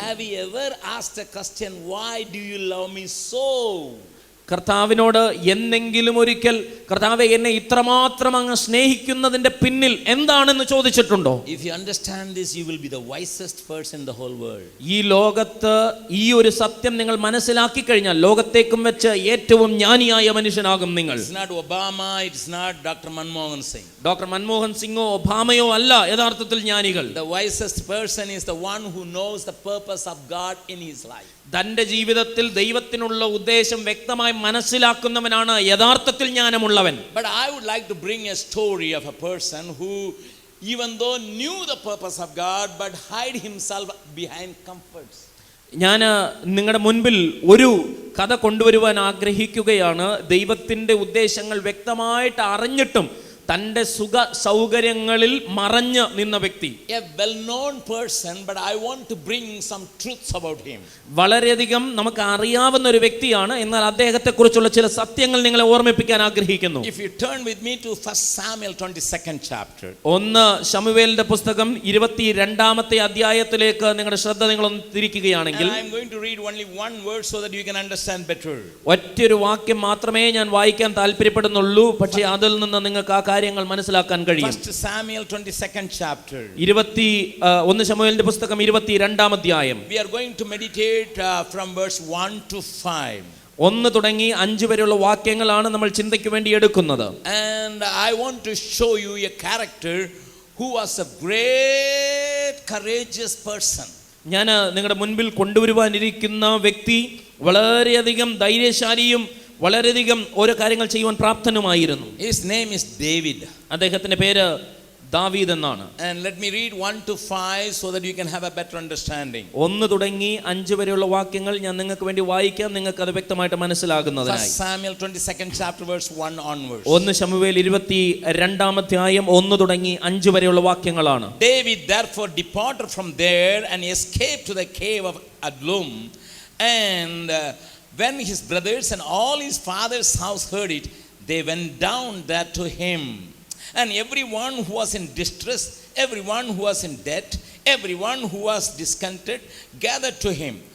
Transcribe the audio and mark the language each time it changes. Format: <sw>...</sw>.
<en>Have you ever asked a question, why do you love me so?</en> <ml>കർത്താവിനോട് എന്തെങ്കിലും ഒരിക്കൽ, കർത്താവെ എന്നെ ഇത്രമാത്രം അങ്ങ് സ്നേഹിക്കുന്നതിന്റെ പിന്നിൽ എന്താണെന്ന് ചോദിച്ചിട്ടുണ്ടോ?</ml> <en>If you understand this, you will be the wisest person in the whole world.</en> <ml>ഈ ലോകത്ത് ഈ ഒരു സത്യം നിങ്ങൾ മനസ്സിലാക്കി കഴിഞ്ഞാൽ ലോകത്തേക്കും വെച്ച് ഏറ്റവും ജ്ഞാനിയായ മനുഷ്യനാകും നിങ്ങൾ.</ml> <en>It's not Obama, it's not Dr. Manmohan Singh.</en> <ml>Doctor Manmohan സിംഗോ ഒബാമയോ അല്ല യഥാർത്ഥത്തിൽ ജ്ഞാനികൾ.</ml> <en>The wisest person is the one who knows the purpose of God in his life.</en> <ml>തൻ്റെ ജീവിതത്തിൽ ദൈവത്തിനുള്ള ഉദ്ദേശം വ്യക്തമായി മനസ്സിലാക്കുന്നവനാണ് യഥാർത്ഥത്തിൽ ജ്ഞാനമുള്ളവൻ.</ml> <en>But I would like to bring a story of a person who, even though knew the purpose of God, but hide himself behind comforts.</en> <ml>ഞാൻ നിങ്ങളുടെ മുൻപിൽ ഒരു കഥ കൊണ്ടുവരുവാൻ ആഗ്രഹിക്കുകയാണ്. ദൈവത്തിൻ്റെ ഉദ്ദേശങ്ങൾ വ്യക്തമായിട്ട് അറിഞ്ഞിട്ടും തൻ്റെ സുഖ സൗകര്യങ്ങളിൽ മറഞ്ഞു നിന്ന വ്യക്തി.</ml> <en>A well-known person, but I want to bring some truths about him.</en> <ml>വളരെയധികം നമുക്ക് അറിയാവുന്ന ഒരു വ്യക്തിയാണ്, എന്നാൽ അദ്ദേഹത്തെക്കുറിച്ചുള്ള ചില സത്യങ്ങൾ നിങ്ങളെ ഓർമ്മിപ്പിക്കാൻ ആഗ്രഹിക്കുന്നു.</ml> <en>If you turn with me to 1 Samuel 22nd chapter.</en> <ml>1 ശമൂവേലിന്റെ പുസ്തകം 22-ാമത്തെ അധ്യായത്തിലേക്ക് നിങ്ങളുടെ ശ്രദ്ധ നിങ്ങളൊന്ന് തിരിക്കുകയാണെങ്കിൽ,</ml> <en>I am going to read only one verse so that you can understand better.</en> <ml>ഒറ്റൊരു വാക്യം മാത്രമേ ഞാൻ വായിക്കാൻ താല്പര്യപ്പെടുന്നുള്ളൂ, പക്ഷേ അതിൽ നിന്ന് നിങ്ങൾക്ക് ആ കാര്യങ്ങൾ മനസ്സിലാക്കാൻ കഴിയും.</ml> <en>1 Samuel 22nd chapter.</en> <ml>1 ശമൂവേലിന്റെ പുസ്തകം 22-ാം അധ്യായം.</ml> <en>We are going to meditate from verse 1 to 5.</en> <ml>1 തുടങ്ങി 5 വരെയുള്ള വാക്യങ്ങളാണ് നമ്മൾ ചിന്തയ്ക്ക് വേണ്ടി എടുക്കുന്നത്.</ml> <en>And I want to show you a character who was a great courageous person.</en> <ml>ഞാൻ നിങ്ങളുടെ മുൻപിൽ കൊണ്ടുവരുവാനിരിക്കുന്ന വ്യക്തി വളരെയധികം ധൈര്യശാലിയും വളരെയധികം ഓരോ കാര്യങ്ങൾ ചെയ്യുവാൻ പ്രാപ്തനുമായിരുന്നു.</ml> <en>His name is David.</en> <ml>അദ്ദേഹത്തിന്റെ പേര് ദാവീദ് എന്നാണ്.</ml> <en>And let me read 1 to 5 so that you can have a better understanding.</en> <ml>1 തുടങ്ങി 5 വരെയുള്ള വാക്യങ്ങൾ ഞാൻ നിങ്ങൾക്ക് വേണ്ടി വായിക്കാം, നിങ്ങൾക്ക് അത് വ്യക്തമായിട്ട് മനസ്സിലാകുന്നതിനായി.</ml> <en>1 Samuel 22nd chapter verse 1 onwards.</en> <ml>1 ശമൂവേൽ 22 അധ്യായം 1 തുടങ്ങി 5 വരെയുള്ള വാക്യങ്ങളാണ്.</ml> <en>David therefore departed from there and escaped to the cave of Adullam, and when his brothers and all his father's house heard it, they went down there to him. And everyone who was in distress, everyone who was in debt, everyone who was discontented, gathered to him.</en>